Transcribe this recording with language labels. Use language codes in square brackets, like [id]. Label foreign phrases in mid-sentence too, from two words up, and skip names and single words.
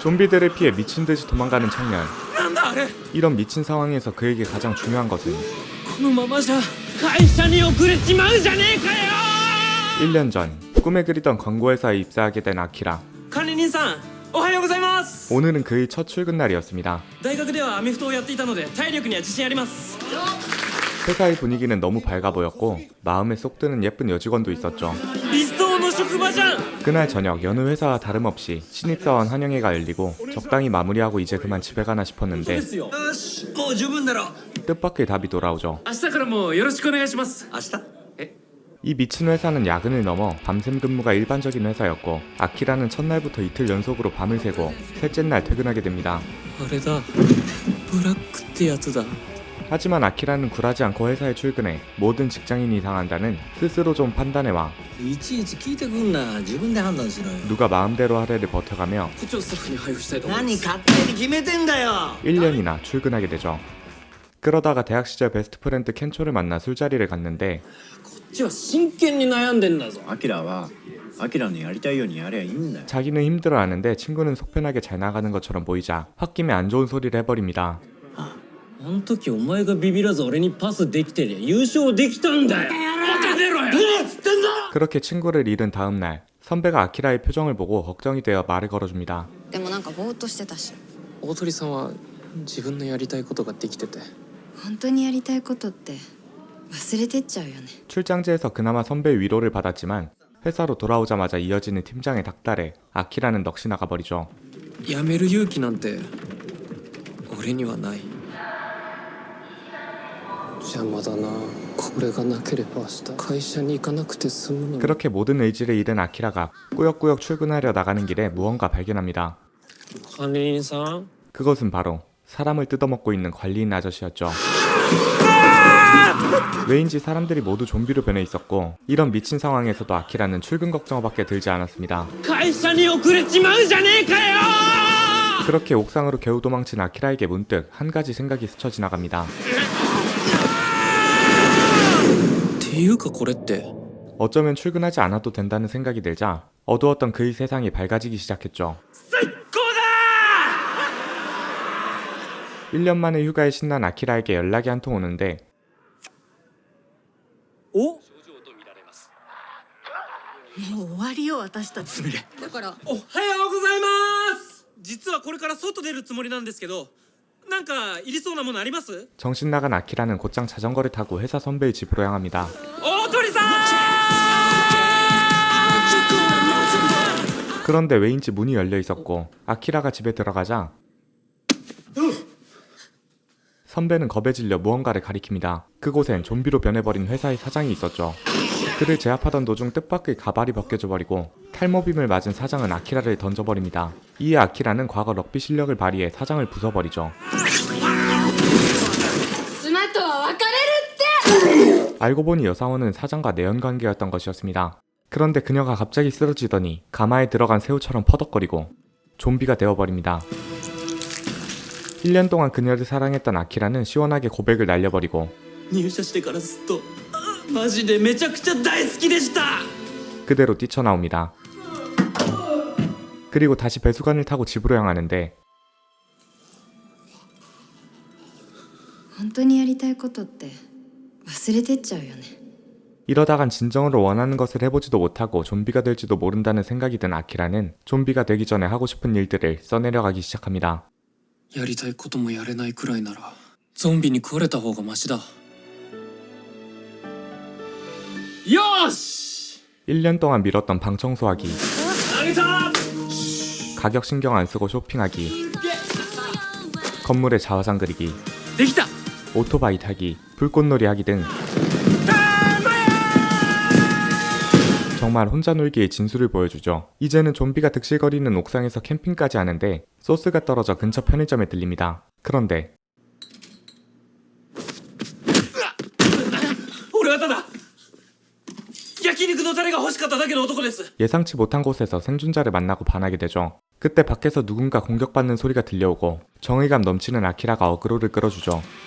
[ko] 좀비들을 피해 미친듯이 도망가는 청년. 이런 미친 상황에서 그에게 가장 중요한 것은 1년 전 꿈에 그리던 광고회사에 입사하게 된 아키라. [ja] 管理人さんおはようございます。 [ko] 오늘은 그의 첫 출근 날이었습니다. [ja] 大学ではアメフトをやっていたので体力には自信あります。 [ko] 회사의 분위기는 너무 밝아 보였고 마음에 쏙 드는 예쁜 여직원도 있었죠. [ja] 理想の職場じゃん。 [ko] 그날 저녁 여느 회사와 다름없이 신입사원 환영회가 열리고 적당히 마무리하고 이제 그만 집에 가나 싶었는데 [ja] よしもう十分だろ。 [ko] 뜻밖의 답이 돌아오죠. [ja] 明日からもよろしくお願いします。明日？ [ko] 이 미친 회사는 야근을 넘어 밤샘 근무가 일반적인 회사였고 아키라는 첫날부터 이틀 연속으로 밤을 새고 셋째 날 퇴근하게 됩니다. [ja] あれだ。ブラックってやつだ。 [ko] 하지만 아키라는 굴하지 않고 회사에 출근해 모든 직장인이 당한다는 스스로 좀 판단해와 [ja] いちいち聞いてくんな。自分で判断しろよ。 [ko] 누가 마음대로 하래를 버텨가며 [ja] 部長スタッフに配布したいと思います。何勝手に決めてんだよ。 [ko] 1년이나 출근하게 되죠. 그러다가 대학 시절 베스트 프렌드 켄초를 만나 술자리를 갔는데 [ja] こっちは真剣に悩んでんだぞ。アキラはアキラのやりたいようにやりゃいいんだよ。 [ko] 자기는 힘들어하는데 친구는 속편하게 잘 나가는 것처럼 보이자 홧김에 안 좋은 소리를 해버립니다. [ja] あの時お前がビビらず俺にパスできてりゃ優勝できたんだよ。当てろよ。 [ko] 그렇게 친구를 잃은 다음 날 선배가 아키라의 표정을 보고 걱정이 되어 말을 걸어줍니다. [ja] でもなんかぼーっとしてたし、大鳥さんは自分のやりたいことができてて。本当にやりたいことって忘れてっちゃうよね。 [ko] 출장지에서 그나마 선배의 위로를 받았지만 회사로 돌아오자마자 이어지는 팀장의 닥달에 아키라는 넋이 나가버리죠. [ja] 辞める勇気なんて俺にはない。邪魔だな。これがなければ明日会社に行かなくて済むのに。 [ko] 그렇게 모든 의지를 잃은 아키라가 꾸역꾸역 출근하려 나가는 길에 무언가 발견합니다. [ja] 管理人さん。 [ko] 그것은 바로 사람을 뜯어먹고 있는 관리인 아저씨였죠. 왜인지 사람들이 모두 좀비로 변해 있었고 이런 미친 상황에서도 아키라는 출근 걱정밖에 들지 않았습니다. [ja] 会社に遅れちまうじゃねえかよ。 [ko] 그렇게 옥상으로 겨우 도망친 아키라에게 문득 한 가지 생각이 스쳐 지나갑니다. [ja] っていうかこれって。 [ko] 어쩌면 출근하지 않아도 된다는 생각이 들자 어두웠던 그의 세상이 밝아지기 시작했죠. [ja] 最高だ。 [ko] 1년 만에 휴가에 신난 아키라에게 연락이 한 통 오는데 [ja] お？もう終わりよ私たち。だからおはようございます。実はこれから外出るつもりなんですけど、なんかいりそうなものあります？ [ko] 정신 나간 아키라는 곧장 자전거를 타고 회사 선배의 집으로 향합니다. [ja] 大鳥さん。 [ko] 그런데 왜인지 문이 열려 있었고 아키라가 집에 들어가자 선배는 겁에 질려 무언가를 가리킵니다. 그곳엔 좀비로 변해버린 회사의 사장이 있었죠. 그를 제압하던 도중 뜻밖의 가발이 벗겨져 버리고 탈모빔을 맞은 사장은 아키라를 던져버립니다. 이에 아키라는 과거 럭비 실력을 발휘해 사장을 부숴버리죠. [ja] 妻とは別れるって。 [ko] 알고 보니 여사원은 사장과 내연관계였던 것이었습니다. 그런데 그녀가 갑자기 쓰러지더니 가마에 들어간 새우처럼 퍼덕거리고 좀비가 되어버립니다. 1년 동안 그녀를 사랑했던 아키라는 시원하게 고백을 날려버리고 [ja] 入社してからずっとマジでめちゃくちゃ大好きでした。 [ko] 그대로 뛰쳐나옵니다. 그리고 다시 배수관을 타고 집으로 향하는데 [ja] 本当にやりたいことって忘れてっちゃうよね。 [ko] 이러다간 진정으로 원하는 것을 해보지도 못하고 좀비가 될지도 모른다는 생각이 든 아키라는 좀비가 되기 전에 하고 싶은 일들을 써내려가기 시작합니다. [ja] やりたいこともやれないくらいならゾンビに食われた方がマシだ。よーし。 [ko] 1년 동안 미뤘던 방 청소하기, [ja] あげた。 [ko] 가격 신경 안 쓰고 쇼핑하기, 건물에 자화상 그리기, [ja] できた。 [ko] 오토바이 타기, 불꽃놀이 하기 등 정말 혼자 놀기의 진수를 보여주죠. 이제는 좀비가 득실거리는 옥상에서 캠핑까지 하는데 소스가 떨어져 근처 편의점에 들립니다. 그런데 [ja] 俺はただ焼肉のタレが欲しかっただけの男です。 [ko] 예상치 못한 곳에서 생존자를 만나고 반하게 되죠. 그때 밖에서 누군가 공격받는 소리가 들려오고 정의감 넘치는 아키라가 어그로를 끌어주죠.